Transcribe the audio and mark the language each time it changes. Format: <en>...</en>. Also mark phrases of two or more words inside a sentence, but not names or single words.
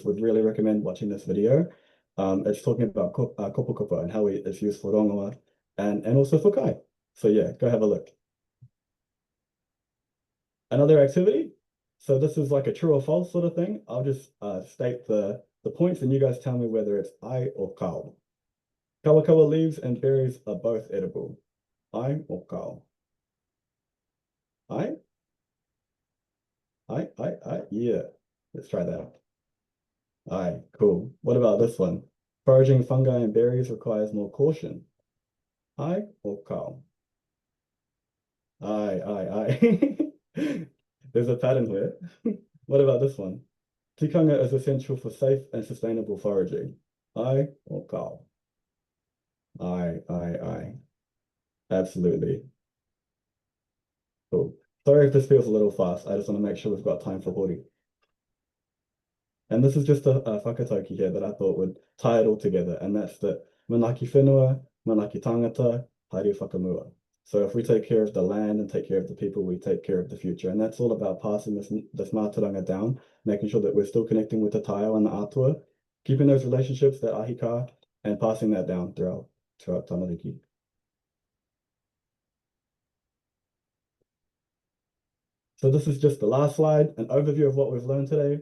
<en>Would really recommend watching this video. It's talking about kopokopo and how it's used for rongoā and also for kai. So yeah, go have a look. Another activity. So this is like a true or false sort of thing. I'll just state the points and you guys tell me whether it's ai or kau. Kawakawa leaves and berries are both edible.</en> <mi>Ai or kau? Ai? Ai,</mi> <en>yeah. Let's try that. Ai, cool. What about this one? Foraging fungi and berries requires more caution.</en> <mi>Ai o kao. Ai.</mi> <en>There's a pattern here. What about this one? Tikanga is essential for safe and sustainable foraging.</en> <mi>Ai o kao. Ai.</mi> <en>Absolutely. Cool. Sorry if this feels a little fast. I just want to make sure we've got time for Hori. And this is just a whakatauki here that I thought would tie it all together, and that's that</en> <mi>manaki whenua, manaki tangata, haere whakamua.</mi> <en>So if we take care of the land and take care of the people, we take care of the future. And that's all about passing this mātauranga down, making sure that we're still connecting with the taiao and the atua, keeping those relationships, that ahika, and passing that down throughout tamariki. So this is just the last slide, an overview of what we've learned today.</en>